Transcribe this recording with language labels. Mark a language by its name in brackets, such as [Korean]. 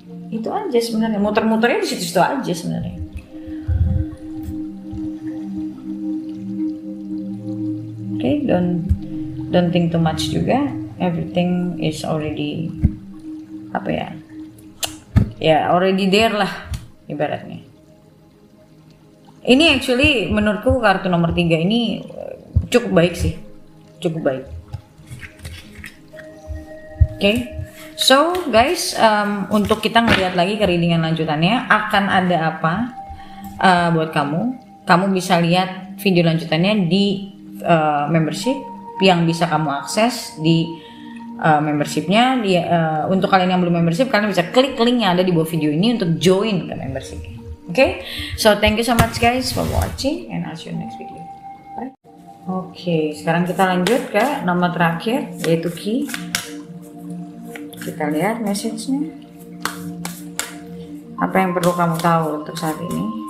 [Indonesian] Itu aja sebenarnya, muter-muternya di situ-situ aja sebenarnya. [English] Okay, don't think too much juga. Everything is already already there [Indonesian] lah ibaratnya. Ini actually menurutku kartu nomor 3 ini cukup baik sih, cukup baik. Okay. So guys, untuk kita ngelihat lagi ke readingan lanjutannya akan ada apa buat kamu bisa lihat video lanjutannya di membership yang bisa kamu akses di membershipnya. Untuk kalian yang belum membership, kalian bisa klik link yang ada di bawah video ini untuk join ke membership. [English] Okay, so thank you so much guys for watching, and I'll see you next video. Bye. [Indonesian] Okay, sekarang kita lanjut ke nomor terakhir, yaitu key. Kita lihat message-nya. Apa yang perlu kamu tahu untuk saat ini?